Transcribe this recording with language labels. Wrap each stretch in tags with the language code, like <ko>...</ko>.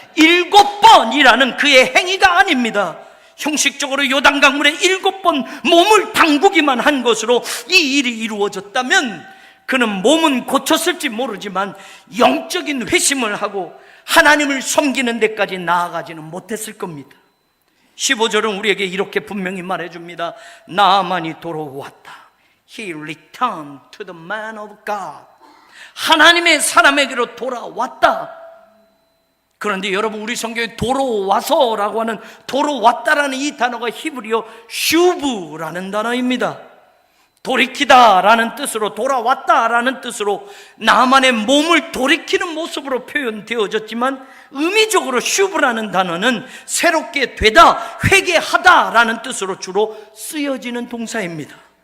<ko>7번이라는 그의 행위가 아닙니다. 형식적으로 요단강물에 7번 몸을 담그기만 한 것으로 이 일이 이루어졌다면 그는 몸은 고쳤을지 모르지만 영적인 회심을 하고 하나님을 섬기는 데까지 나아가지는 못했을 겁니다. 15절은 우리에게 이렇게 분명히 말해줍니다. 나만이 돌아왔다.</ko> <en>He returned to the man of God.</en> <ko>하나님의 사람에게로 돌아왔다. 그런데 여러분, 우리 성경에 돌아와서라고 하는, 돌아왔다라는 이 단어가 히브리어 슈브라는 단어입니다. 돌이키다라는 뜻으로, 돌아왔다라는 뜻으로 나만의 몸을 돌이키는 모습으로 표현되어졌지만, 의미적으로 슈브라는 단어는 새롭게 되다, 회개하다라는 뜻으로 주로 쓰여지는 동사입니다.</ko>